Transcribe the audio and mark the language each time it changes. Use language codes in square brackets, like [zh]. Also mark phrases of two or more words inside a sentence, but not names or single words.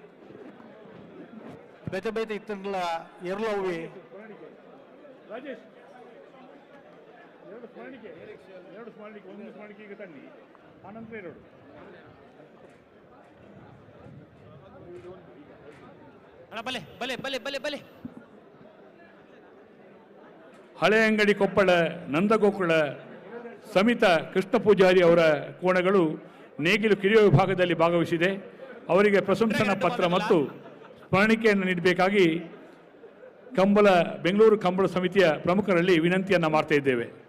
[tcy] ಬೇತೆ ಬೇತೆ ಇತ್ತಲ್ಲ ಎರಲವ್ವಿ [kn] ರಾಜೇಶ್. ಎರಡು ಸ್ಮರಣಿಕೆ, ಒಂದು ಸ್ಮರಣಿಕೆಗೆ ತನ್ನಿ, ಆನಂತರ 2. [tcy] ಬಲೆ ಬಲೆ ಬಲೆ ಬಲೆ ಬಲೆ. [kn] ಹಳೆ ಅಂಗಡಿ ಕೊಪ್ಪಳ ನಂದಗೋಕುಳ ಸಮಿತ ಕೃಷ್ಣ ಪೂಜಾರಿ ಅವರ ಕೋಣಗಳು ನೇಗಿಲು ಕಿರಿಯ ವಿಭಾಗದಲ್ಲಿ ಭಾಗವಹಿಸಿದೆ. ಅವರಿಗೆ ಪ್ರಶಂಸನಾ ಪತ್ರ ಮತ್ತು ಸ್ಮರಣಿಕೆಯನ್ನು ನೀಡಬೇಕಾಗಿ ಬೆಂಗಳೂರು ಕಂಬಳ ಸಮಿತಿಯ ಪ್ರಮುಖರಲ್ಲಿ ವಿನಂತಿಯನ್ನ ಮಾಡ್ತಾ ಇದ್ದೇವೆ.